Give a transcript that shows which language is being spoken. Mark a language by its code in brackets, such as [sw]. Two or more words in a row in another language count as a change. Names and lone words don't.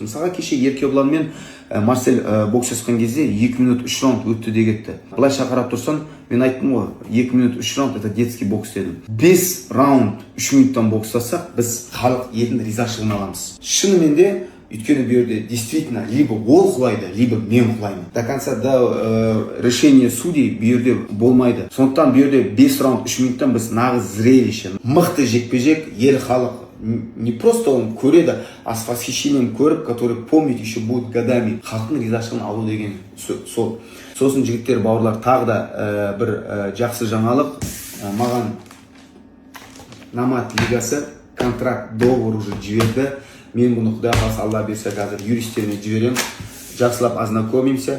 [kk] Мысалға кеше Еркебұлан мен Марсель бокс жасқан кезде 2 минут 3 раунд өтті де кетті. Былайша қарап тұрсам, мен айттым ғой, 2 минут 3 раунд [ru] это детский бокс [kk] дедім. 5 раунд 3 минуттан бокстасақ, біз халық елдің ризашылығын аламыз. Шынымен де, өйткені бұл жерде [ru] действительно либо [kk] ол құлайды, либо мен құлаймын. [ru] До конца до решения судей [kk] бұл жерде болмайды. Сондықтан бұл жерде 5 раунд 3 минуттан біз нағыз зрелище, мықты жекпе-жек, ел халық [ru] не просто он [kk] көреді, [ru] а с восхищением [kk] көріп, [ru] который помнит еще будет годами. [kk] Халықтың ризашылығын алу деген сол. Сосын жігіттер, бауырлар, тағы да бір жақсы жаңалық. Маған Намат лигасы контракт, [ru] договор уже [kk] жіберді. Мен бұны құдай қаласа Алла берсе қазір юристтеріне жіберем. Жақсылап ознакомимся.